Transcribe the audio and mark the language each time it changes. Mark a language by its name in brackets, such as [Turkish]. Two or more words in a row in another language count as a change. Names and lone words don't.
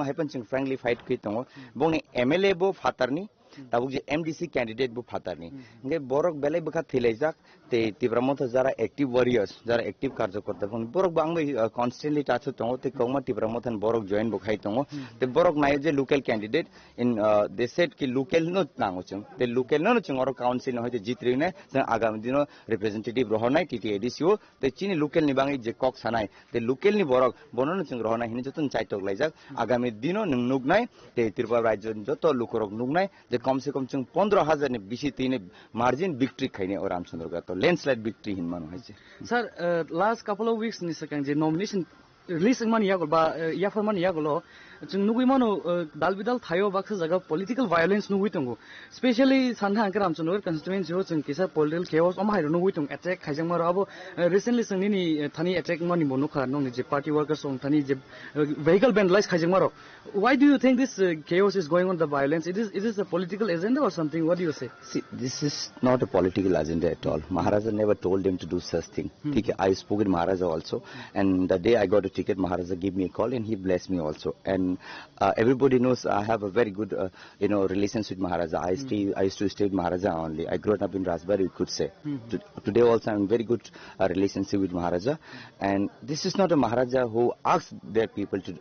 [Kok Borok] haipan ching [English] frankly fight [Kok Borok] ki tong bongni MLA bo fatarni tabuk je [English] MDC candidate [Kok Borok] bo fatarni nge borok belai bekha thilaijak te Tipra Mota jara [English] active warriors [Kok Borok] jara active karjo korta bong borok bangbai constantly tachu tong te koma Tipra Mota borok join bo khai tong te borok nai je [English] local candidate in they said [Kok Borok] ki local no nango chung te local no chung oro council no hoite jitri ne agami dino representative rohonai TTADCO te chini local ni bangai je kok sanai te local ni borok bonono chung rohonai hini jotun chaitok laijak agami dino nugnai te Tripura rajyo joto lukorok nugnai je [Hindi] कम से कम [Kok Borok] chung 15,000 ne bishi tine [English] margin victory [Kok Borok] khaine or Ramchandragarh to [English] landslide victory [Kok Borok] hin manu haise [English] sir last couple of weeks [Kok Borok] ni sakang je [English] nomination release [Kok Borok] man yagol ba yafor man yagolo chung nugui mano dalbidal thayo baksa jaga [English] political violence [Kok Borok] nugui tongo especially sandha angka Ramchandragarh constituency ho chung kisa [English] political chaos [Kok Borok] am hairo nugui tong attack khaijang maro abo recently sangni ni thani attack mani bonu kha nong je [English] party workers [Kok Borok] on thani je [English] vehicle vandalize [Kok Borok] khaijang maro [English] why do you think this chaos is going on the violence it is a political agenda or something what do you say see this is not a political agenda at all Maharaja never told them to do such thing I spoke with Maharaja also and the day I got a ticket Maharaja gave me a call and he blessed me also and everybody knows I have a very good relations with Maharaja I used to stay with Maharaja only I grew up in Rajbari you could say today also I'm in very good relationship with Maharaja and this is not a Maharaja who asks their people to do.